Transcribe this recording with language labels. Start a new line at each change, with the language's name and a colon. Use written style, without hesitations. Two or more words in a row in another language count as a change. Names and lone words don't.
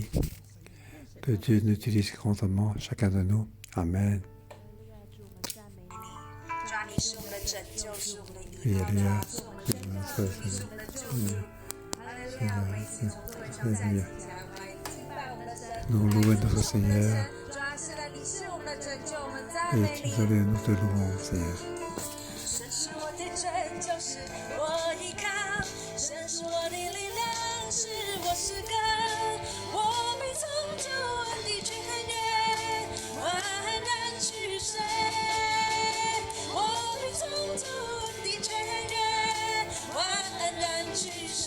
French: Que Dieu nous utilise grandement, chacun de nous. Amen. Alléluia. Alléluia. nous louons notre Seigneur
Chinese: 主啊，是的，你是我们的拯救，我们赞
French: et
Chinese: 美
French: tu
Chinese: 你。
French: veux nous te louons, Seigneur.
Chinese: 神是我的拯救，是我依靠；神是我的力量，是我诗歌。我必从救恩的泉源焕然取水，我必从救恩的泉源焕然取水。